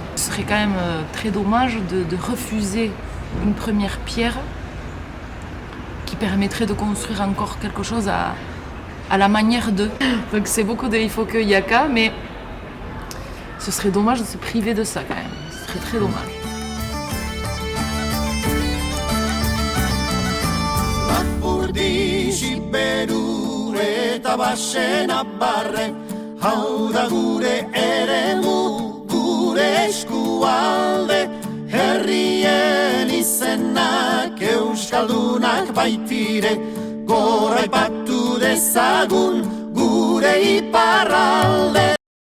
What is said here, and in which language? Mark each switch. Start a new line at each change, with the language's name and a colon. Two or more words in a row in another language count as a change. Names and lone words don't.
French: Ce serait quand même très dommage de refuser une première pierre qui permettrait de construire encore quelque chose à la manière d'eux. Donc c'est beaucoup de il faut que, il y a qu'à, mais ce serait dommage de se priver de ça quand même. Ce serait très dommage.
Basque: Hau da gure eremu, gure eskualde, herrien izenak euskaldunak baitire, goraipatu dezagun gure iparralde.